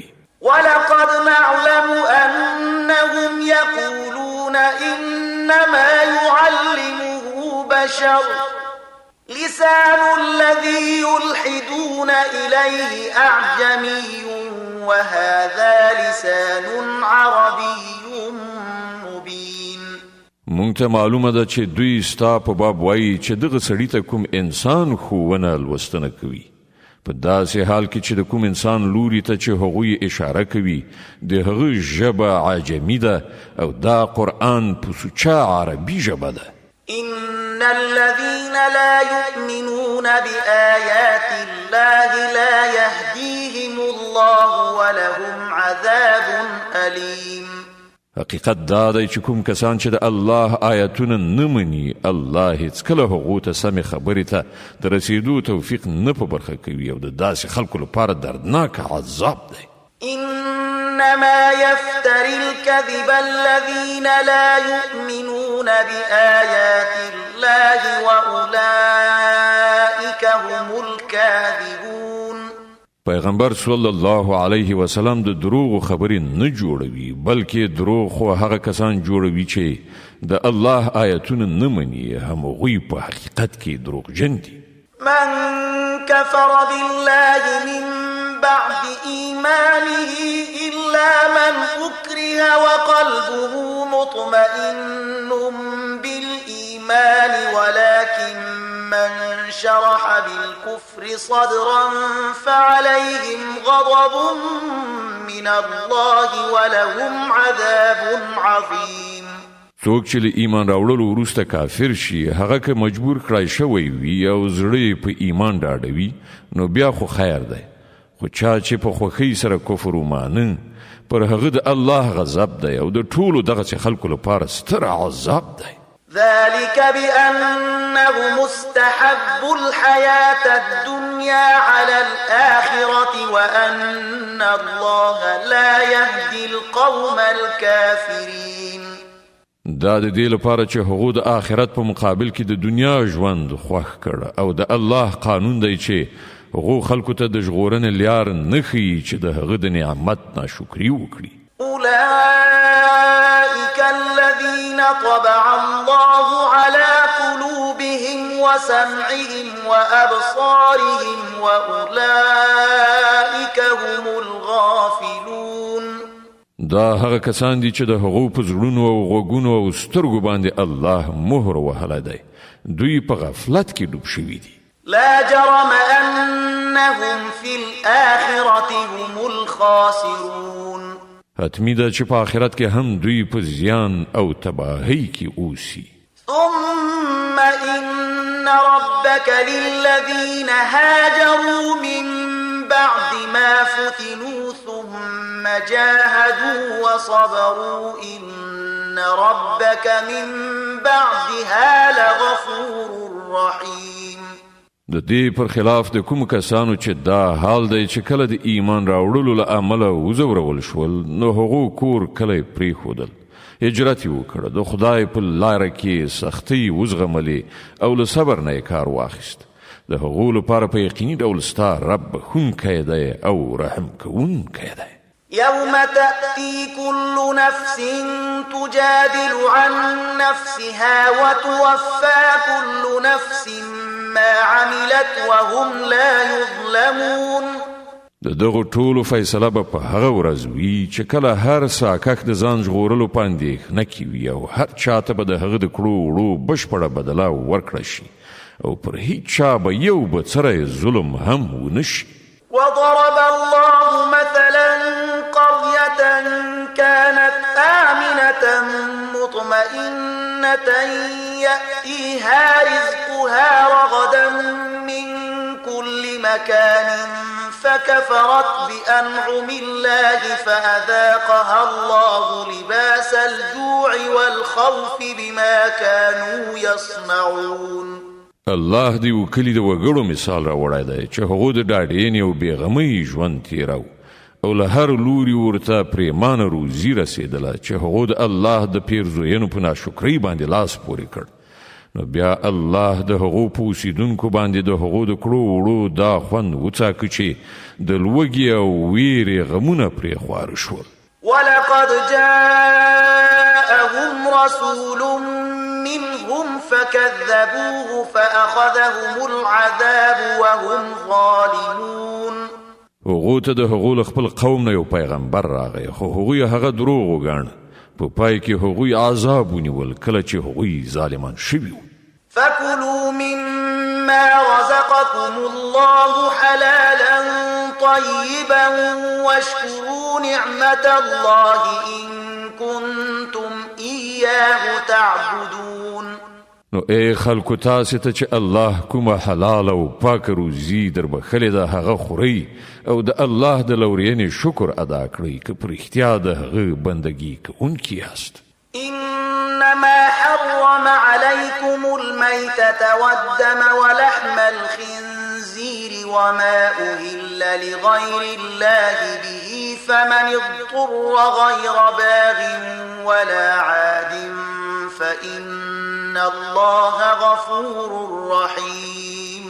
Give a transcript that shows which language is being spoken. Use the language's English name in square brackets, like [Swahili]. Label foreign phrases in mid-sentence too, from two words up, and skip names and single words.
[Arabic] ولقد نعلم أنهم يقولون إنما يعلمه بشر لسان الذي يلحدون إليه أعجمي وهذا لسان عربي عربي مبين. [Pashto] مونږ ته معلومه ده چې دوی ستا په باب وایي چې دغه سړي ته کوم انسان ښوونه لوستنه کوي، په داسې حال کې چې د کوم انسان لوري ته چې هغوی اشاره کوي د هغه ژبه عجمي ده او دا قرآن په سوچه عربي ژبه ده. [Arabic] إن الذين لا يؤمنون بآيات الله لا يهديهم الله ولهم عذاب أليم. [Pashto] حقیقت دا دی چې کوم کسان چې د الله آیتونه نه مني، الله هیڅکله هغو ته سمې خبرې ته د رسیدو توفیق نه په برخه کوي او د داسې خلکو لپاره دردناک عذاب دی. [Arabic] إنما يفتري الكذب الذين لا يؤمنون بآيات الله وأولئك هم الكاذبون. [Pashto] پیغمبر [Arabic] صلی الله علیه وسلم [Pashto] د دروغ خبرې نه جوړوي، بلکې دروغ خو هغه کسان جوړوي چې د الله آیتونه نه مني، همغوی په حقیقت کې دروغجن دي. [Arabic] من كفر بالله من بعد إيمانه إلا من أكره وقلبه مطمئن بالإيمان ولكن من شرح بالكفر صدرا فعليهم غضب من الله ولهم عذاب عظيم. [Pashto] څوک چې له ایمان راوړلو وروسته کافر شي، هغه که مجبور کړای شوی وي او زړه په ایمان ډاډوي نو بیا خو خیر دی، خو چا چې په خوښۍ سره کفر ومانه پر هغه د الله غضب دی او د ټولو دغسې خلکو لپاره ستر عذاب دی. [Arabic] ذلك بأنه مستحب الحياة الدنيا على الآخرة وأن الله لا يهدي القوم الكافرين. [Pashto] دا د دې لپاره چې هغو د آخرت په مقابل کې د دنیا ژوند خوښ کړ او د الله قانون دی چې هغو خلکو ته د ژغورنې لار نه ښیي چې د هغه د نعمت ناشکري وکړي. [Arabic] أولئك الذين طبع الله على قلوبهم وسمعهم وأبصارهم وأولئك هم الغافلون. [Pashto] دا هغه کسان دي چې د هغو په زړونو او غوږونو او سترګو باندې الله مهر وهلی دی، دوی په غفلت کې ډوب شوي دي. [Arabic] لا جرم أنهم في الآخرة هم الخاسرون. [Pashto] حتمی ده چې په آخرت کې هم دوی په زیان او تباهی کې اوسي. [Arabic] ثم إن ربك للذين هاجروا من بعد ما فتنوا ثم جاهدوا وصبروا إن ربك من بعدها لغفور رحيم. [Pashto] د دې پر خلاف د کوم کسانو چې دا حال دی چې کله د ایمان راوړلو له امله وزورول شول نو هغو کور کلی پرېښودل، هجرت یې وکړه، د خدای په لاره کې سختۍ وزغملې او له صبر نه یې کار واخیست. د هغو لپاره په یقیني ډول ستا رب بخښونکی دی او رحم کوونکی دی. [Arabic] يوم تأتي كل نفس تجادل عن نفسها وتوفى كل نفس ما عملت وهم لا يظلمون. [Pashto] د دغو ټولو فیصله به په هغه ورځ وي چې کله هر ساکک د ځان ژغورلو په اندېښنه کې وي او هر چاته به د هغه د کړو وړو بشپړه بدله ورکړه شي او پر هیڅ چا به یو بڅری ظلم هم ونه شي. [Arabic] وضرب الله مثلا قرية كانت آمنة مطمئنة يأتيها رزقها رغدا من كل مكان فكفرت بأنعم الله فأذاقها الله لباس الجوع والخوف بما كانوا يصنعون. [Pashto] الله دی وکلی د وګړو مثال راوړی دی چې هغو د ډاډینې او بېغمۍ ژوند تیرو او له هر لوري ورته پرېمانه روزي رسېدله چې هغو د الله د پیرزوینو په ناشکرۍ باندې لاس پورې کړ، نو بیا الله د هغو په اوسېدونکو باندې د هغو د کړو وړو دا خوند وڅاکه چې د لوږې او ویرې غمونه پرې خواره شول. [Arabic] ولقد جاءهم رسول منهم فكذبوه فأخذهم العذاب وهم ظالمون. [Pashto] هغو ته د هغو له خپل قوم نه یو پیغمبر راغی خو هغوی هغه دروغ وګاڼه په پای کې هغوی عذاب ونیول کله چې هغوی ظالمان شوي وو. [Arabic] فكلوا مما رزقكم الله حلالا طيبا واشكروا نعمة الله إن كنتم إياه تعبدون. [Pashto] نو ای خلکو تاسې ته چې الله کومه حلال او پاک روزي در بخلې ده هغه خورئ او د الله د لورینې شکر ادا کړئ که په رښتیا د هغه بندګي کوونکي یاست. [Arabic] إنما حرم عليكم الميتة والدم ولحم الخنزير وما أهل لغير الله به فمن اضطر غير باغ ولا عاد فإن الله غفور رحيم.